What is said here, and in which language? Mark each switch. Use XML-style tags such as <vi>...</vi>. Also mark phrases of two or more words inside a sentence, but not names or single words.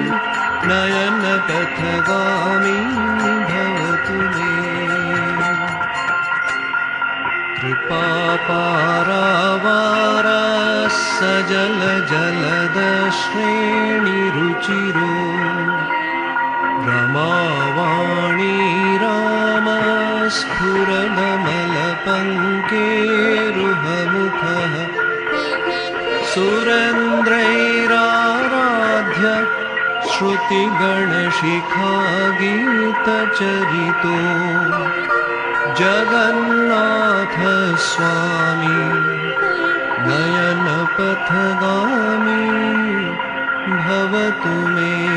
<sa>নয়ন পথগামী ভবতু মে, কৃপা পারাবার সজল জলদ শ্রেণী রুচিরো, রমাবাণী রাম স্ফুরনমল পঙ্কেरुहमुख, सुरेन्द्रैराराध्य श्रुतिगणशिखा गीतचरितो, जगन्नाथ स्वामी नयनपथगामी भवतु मे।</sa>